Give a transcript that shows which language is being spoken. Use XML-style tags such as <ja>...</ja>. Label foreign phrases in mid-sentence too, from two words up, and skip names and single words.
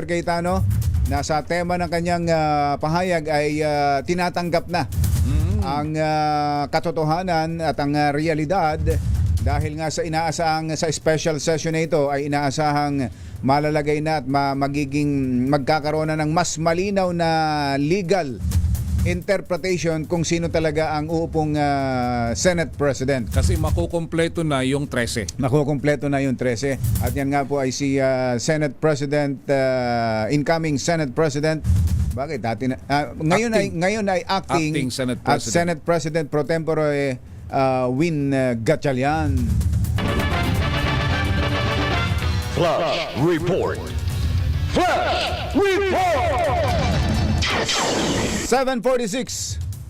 <tl>Cayetano, na sa tema ng kanyang pahayag ay tinatanggap na ang katotohanan at ang realidad, dahil nga sa inaasahang sa</tl> <en>special session</en> <tl>na ito ay inaasahang malalagay na at magkakaroon na ng mas malinaw na</tl> <en>legal interpretation</en> <tl>kung sino talaga ang uupong</tl> <en>Senate President.</en> <tl>Kasi makukumpleto na yung 13. Makukumpleto na yung 13. At yan nga po ay si</tl> <en>Senate President, incoming Senate President.</en> <tl>Bakit? Dati na, ngayon ay acting Senate at President.</tl> <en>Senate President pro tempore Win Gatchalian. Flash Report. Flash Report. 7:46.</en>